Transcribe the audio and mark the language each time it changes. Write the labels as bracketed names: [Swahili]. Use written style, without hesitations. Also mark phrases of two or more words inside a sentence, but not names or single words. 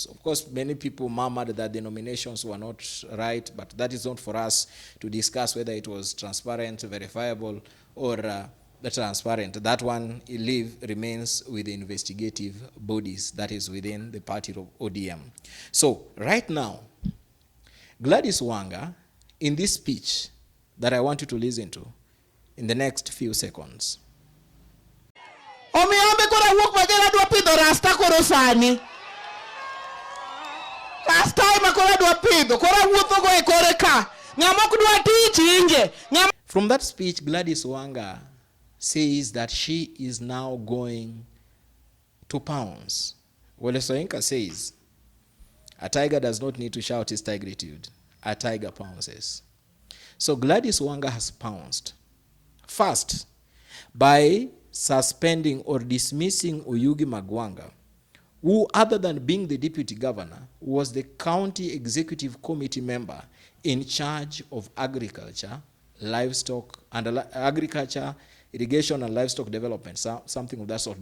[English] Of course, many people murmured that the nominations were not right, but that is not for us to discuss whether it was transparent, verifiable, or transparent. That one remains with the investigative bodies that is within the party of ODM. So right now, Gladys Wanga, in this speech that I want you to listen to in the next few seconds. [Luo (Kenya and Tanzania)] Omiombe kora wuok majela dwa pidho rasta koro sani. Rasta ema kora dwa pidho, kora wuotho go e kore ka. Ng'ama ok dwa tich inje. [English] From that speech, Gladys Wanga says that she is now going to pounce. Wole Soyinka says, a tiger does not need to shout his tigritude. A tiger pounces. So Gladys Wanga has pounced. First, by suspending or dismissing Oyugi Magwanga, who, other than being the deputy governor, was the county executive committee member in charge of agriculture, livestock, and agriculture, irrigation, and livestock development, something of that sort.